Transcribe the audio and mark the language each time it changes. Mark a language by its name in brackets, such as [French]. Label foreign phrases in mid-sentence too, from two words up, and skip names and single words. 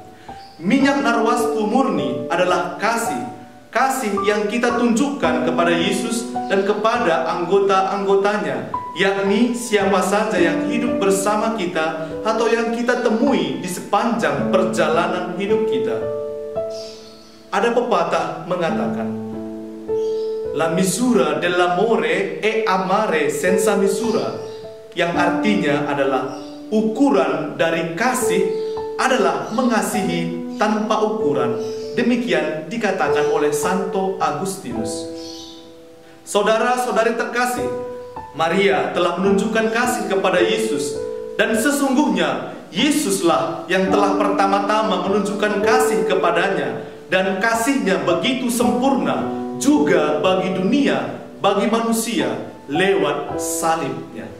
[Indonesian] Minyak narwastu murni adalah kasih yang kita tunjukkan kepada Yesus dan kepada anggota-anggotanya, yakni siapa saja yang hidup bersama kita atau yang kita temui di sepanjang perjalanan hidup kita. Ada pepatah mengatakan, [Italian] La misura dell'amore è amare senza misura, [Indonesian] yang artinya adalah ukuran dari kasih adalah mengasihi tanpa ukuran. Demikian dikatakan oleh Santo Agustinus. Saudara-saudari terkasih, Maria telah menunjukkan kasih kepada Yesus, dan sesungguhnya Yesuslah yang telah pertama-tama menunjukkan kasih kepadanya, dan kasihnya begitu sempurna juga bagi dunia, bagi manusia lewat salibnya.